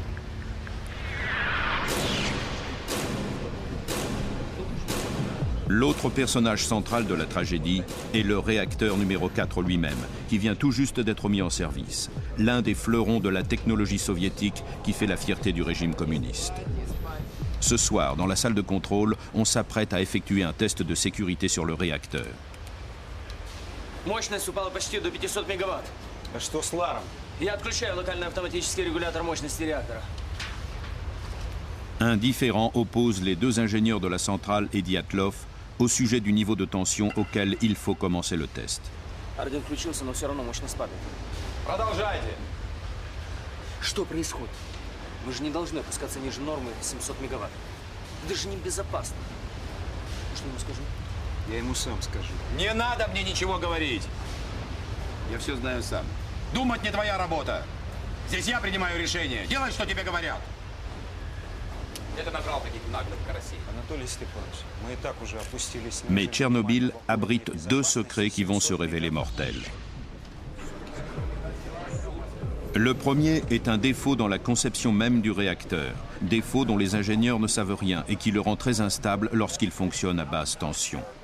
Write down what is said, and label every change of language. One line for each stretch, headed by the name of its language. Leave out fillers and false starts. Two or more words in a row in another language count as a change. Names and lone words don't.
French: L'autre personnage central de la tragédie est le réacteur numéro 4 lui-même, qui vient tout juste d'être mis en service. L'un des fleurons de la technologie soviétique qui fait la fierté du régime communiste. Ce soir, dans la salle de contrôle, on s'apprête à effectuer un test de sécurité sur le réacteur.
Russian: Мощность упала почти до 500 мегаватт. А что с ларом? Я отключаю локальный автоматический регулятор мощности реактора.
French: Un différend oppose les deux ingénieurs de la centrale et Dyatlov au sujet du niveau de tension auquel il faut commencer le test.
Russian: Орден включился, но все равно мощность падает. Продолжайте. Что происходит? Мы же не должны опускаться ниже нормы 700 мегаватт. Это же небезопасно. Что ему скажу? Я ему сам скажу. Не надо мне ничего говорить. Я все знаю сам. Думать не твоя работа. Здесь я принимаю решение. Делай, что тебе говорят. Это набрал таких наглых карасей. Анатолий Степанович, мы и так уже опустились.
French: Mais Tchernobyl abrite deux secrets qui vont se révéler mortels. Le premier est un défaut dans la conception même du réacteur, défaut dont les ingénieurs ne savent rien et qui le rend très instable lorsqu'il fonctionne à basse tension.